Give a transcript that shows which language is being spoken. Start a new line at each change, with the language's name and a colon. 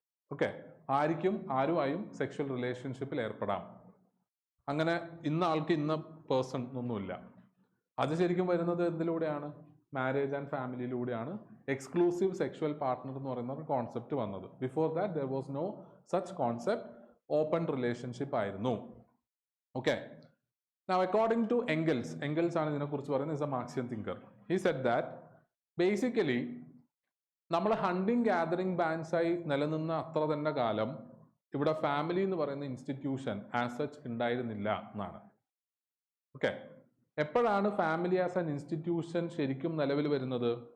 Malayalam: Okay, ആരുമായും sexual റിലേഷൻഷിപ്പിൽ ഏർപ്പെടാം. അങ്ങനെ ഇന്ന ആൾക്ക് ഇന്ന പേഴ്സൺ ഒന്നുമില്ല. അത് ശരിക്കും വരുന്നത് എന്തിലൂടെയാണ്? Marriage and ഫാമിലിയിലൂടെയാണ് exclusive sexual partner എന്ന് പറയുന്ന ഒരു കോൺസെപ്റ്റ് വന്നത്.
English: Before that there was no such concept.
Malayalam: Open relationship ആയിരുന്നു.
English: okay, now according to Engels
Malayalam: ആണ് ഇതിനെക്കുറിച്ച് പറയുന്നത്,
English: is a Marxian thinker. He said that basically
Malayalam: നമ്മൾ ഹണ്ടിങ് ഗാദറിംഗ് ബാൻഡ്സ് ആയി നിലനിന്ന അത്ര തന്നെ കാലം ഇവിടെ ഫാമിലി എന്ന് പറയുന്ന ഇൻസ്റ്റിറ്റ്യൂഷൻ ആസ് സച്ച് ഉണ്ടായിരുന്നില്ല എന്നാണ്. ഓക്കെ, എപ്പോഴാണ് ഫാമിലി ആസ് ആൻ ഇൻസ്റ്റിറ്റ്യൂഷൻ ശരിക്കും നിലവിൽ വരുന്നത്?